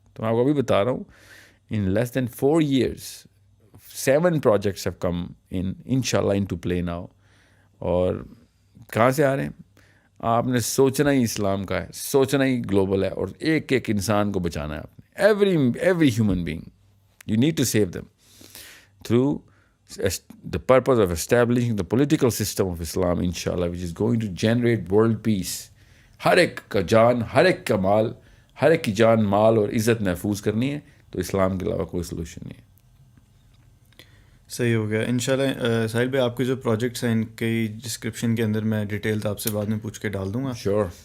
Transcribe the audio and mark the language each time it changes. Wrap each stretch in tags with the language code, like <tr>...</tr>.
<ur>تو میں آپ کو ابھی بتا رہا ہوں</ur> <en>in less than 4 years 7 projects have come inshallah into play now.</en> <ur>اور کہاں سے آ رہے ہیں؟ آپ نے سوچنا ہی اسلام کا ہے, سوچنا ہی گلوبل ہے, اور ایک ایک انسان کو بچانا ہے آپ نے.</ur> <en>Every human being you need to save them through the purpose of establishing the political system of Islam, inshallah, which is going to generate world peace.</en> <ur>ہر ایک کا جان, ہر ایک کا مال, ہر ایک کی جان, مال اور عزت محفوظ کرنی ہے, تو اسلام کے علاوہ کوئی سلوشن نہیں ہے. صحیح ہو گیا. انشاءاللہ ساحل بھائی آپ کے جو پروجیکٹس ہیں ان کی ڈسکرپشن کے اندر میں ڈیٹیلز آپ سے بعد میں پوچھ کے ڈال دوں گا.</ur> <en>Sure.</en>